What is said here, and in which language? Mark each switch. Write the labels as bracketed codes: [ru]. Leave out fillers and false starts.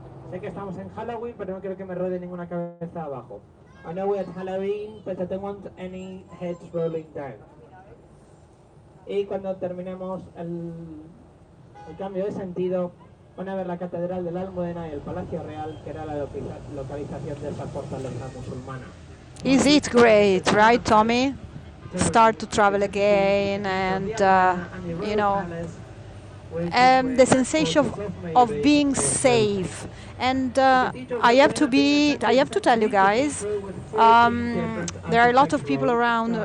[es] Sé que estamos en Halloween, pero no quiero que me ruede ninguna cabeza abajo. [en] I know we're at Halloween, but I don't want any heads rolling down. [es] Y cuando terminemos el cambio de sentido, van a ver la Catedral de la Almudena y el Palacio Real, que era la localización de esa fortaleza musulmana. [en] Is it great, right, Tommy? Start to travel again and, you know, the sensation of being safe. And I have to tell you guys, there are a lot of people around.